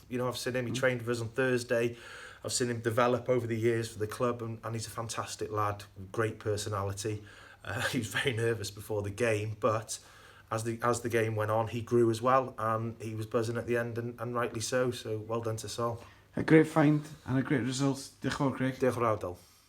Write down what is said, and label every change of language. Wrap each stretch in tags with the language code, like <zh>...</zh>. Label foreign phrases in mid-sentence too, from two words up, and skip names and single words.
<en>I've seen him, he trained with us on Thursday. I've seen him develop over the years for the club, and he's a fantastic lad, great personality. He was very nervous before the game, but as the game went on, he grew as well, and he was buzzing at the end, and rightly so. So well done to Sol. A great find and a great result.</en> <cy>Diolch yn fawr, Craig. Diolch yn fawr, Dal.</cy>